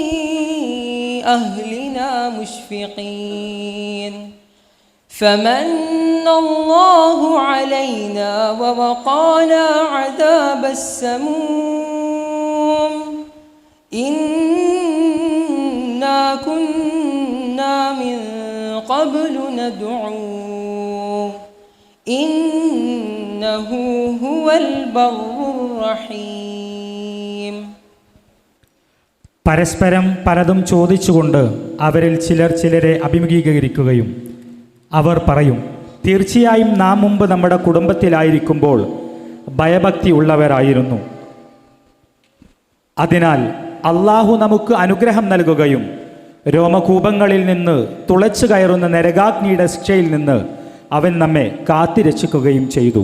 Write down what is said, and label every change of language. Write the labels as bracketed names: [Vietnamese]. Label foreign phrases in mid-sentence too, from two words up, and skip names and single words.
[Arabic] أهلنا مشفقين فمن الله علينا ووقانا عذاب السموم إنا كنا من قبل ندعوه إنه هو البر الرحيم. [Malayalam] പരസ്പരം പലതും ചോദിച്ചുകൊണ്ട് അവരിൽ ചിലരെ അഭിമുഖീകരിക്കുകയും അവർ പറയും, തീർച്ചയായും നാം മുമ്പ് നമ്മുടെ കുടുംബത്തിലായിരിക്കുമ്പോൾ ഭയഭക്തി ഉള്ളവരായിരുന്നു. അതിനാൽ അള്ളാഹു നമുക്ക് അനുഗ്രഹം നൽകുകയും രോമകൂപങ്ങളിൽ നിന്ന് തുളച്ചു കയറുന്ന നരകാഗ്നിയുടെ ശിക്ഷയിൽ നിന്ന് അവൻ നമ്മെ കാത്തിരക്ഷിക്കുകയും ചെയ്തു.